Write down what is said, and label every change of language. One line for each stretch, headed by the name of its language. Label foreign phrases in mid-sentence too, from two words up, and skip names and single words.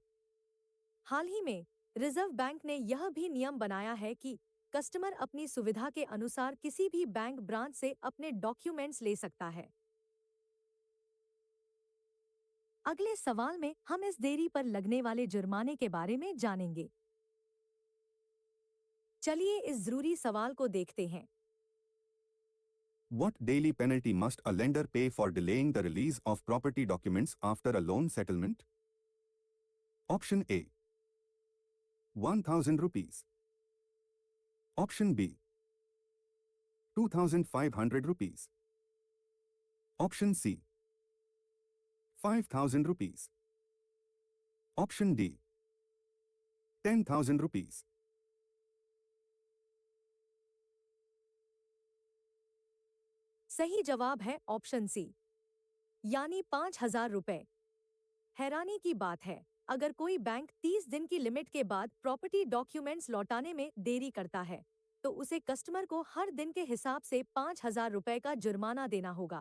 Hindi: हाल ही में रिजर्व बैंक ने यह भी नियम बनाया है कि कस्टमर अपनी सुविधा के अनुसार किसी भी
English: bank branch
Hindi: से अपने डॉक्यूमेंट्स ले सकता है। अगले सवाल में हम इस देरी पर लगने वाले जुर्माने के बारे में जानेंगे। चलिए इस जरूरी सवाल को देखते हैं।
English: What daily penalty must a lender pay for delaying the release of property documents after a loan settlement? Option A, 1000 rupees. Option B, 2500 rupees. Option C, 5000 rupees. Option D, 10,000 rupees.
Hindi: सही जवाब है
English: option C,
Hindi: यानी 5,000 रुपए। हैरानी की बात है, अगर कोई बैंक 30 दिन की लिमिट के बाद
English: property documents
Hindi: लौटाने में देरी करता है, तो उसे कस्टमर को हर दिन के हिसाब से 5,000 रुपए का जुर्माना देना होगा।